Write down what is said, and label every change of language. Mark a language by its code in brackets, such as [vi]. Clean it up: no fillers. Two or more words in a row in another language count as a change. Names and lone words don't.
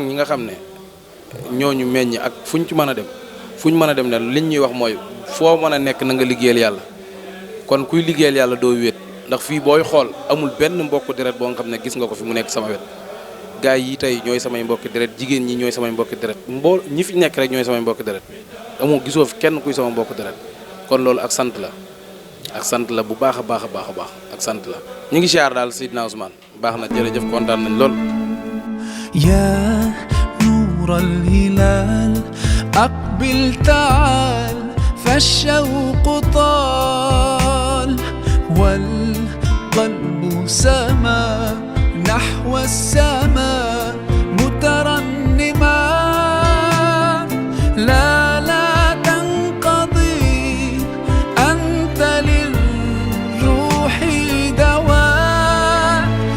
[wo] ñi nga xam ne ñooñu meññ ak fuñ ci mën a dem ne liñ ñuy wax mooy foo mën a nekk na nga liggéeyal yàlla kon kuy liggéeyal yàlla doo wéet ndax fii booy xool amul benn mbokku deret boo nga xam ne gis nga ko fi mu nekk sama wet gaay yi tey ñooy samay mbokki deret jigéen ñi ñooy samay mbokki deret ñi fi nekk rek ñooy samay mbokki deret amoo gisoo fi kenn kuy sama mbokku deret kon loolu ak sant la bu baax a baax a baax a baax ak sant la ñu ngi siyaar daal Seydina Ousmane baax na jërëjëf kontaan nañ lool [ar] يا نور الهلال أقبل تعال فالشوق طال والقلب سما نحو السماء مترنما لا تنقضي أنت للروح دواء